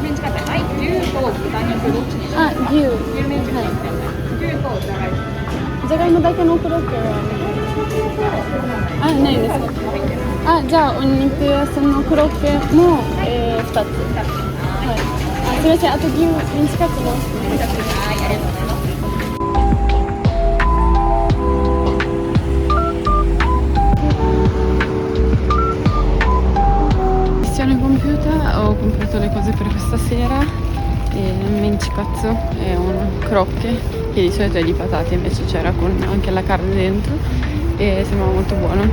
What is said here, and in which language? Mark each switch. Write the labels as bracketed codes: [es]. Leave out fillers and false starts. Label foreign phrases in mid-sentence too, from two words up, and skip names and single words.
[ja] メンチカツ、はい、牛と豚肉どっちにしますか？牛メンチカツ、牛とじゃがいも。じゃがいもだけのコロッケはないですか？じゃあお肉屋さんのコロッケも、2つ。はい。すみません、あと牛メンチカツも。はい、ありがとうございます。 [it] Ho comprato le cose per questa sera, e mencikatsu è un crocche che di solito è di patate, invece c'era con anche la carne dentro e sembrava molto buono.